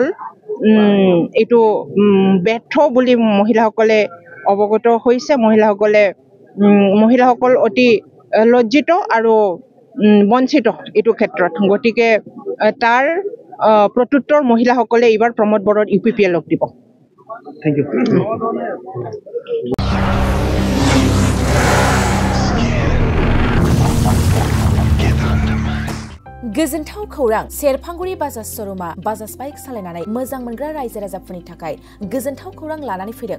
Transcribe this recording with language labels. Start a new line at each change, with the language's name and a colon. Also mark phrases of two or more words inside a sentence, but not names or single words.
Assamese: এইটো ব্যৰ্থ বুলি মহিলাসকলে অৱগত হৈছে। মহিলাসকল অতি লজ্জিত আৰু বঞ্চিত এইটো ক্ষেত্ৰত। গতিকে তাৰ প্ৰত্যুত্তৰ মহিলাসকলে এইবাৰ প্ৰমোদ বড়োৰ UPPLক দিব।
English: thank you.
Bodo: गोजोनथाव खौरां सेरफांगुरि बाजाज श'रुमा बाजाज बाइक सालायनानै मोजां मोनग्रा रायजो राजाफोरनि थाखाय गोजोनथाव खौरां लानानै फैदों।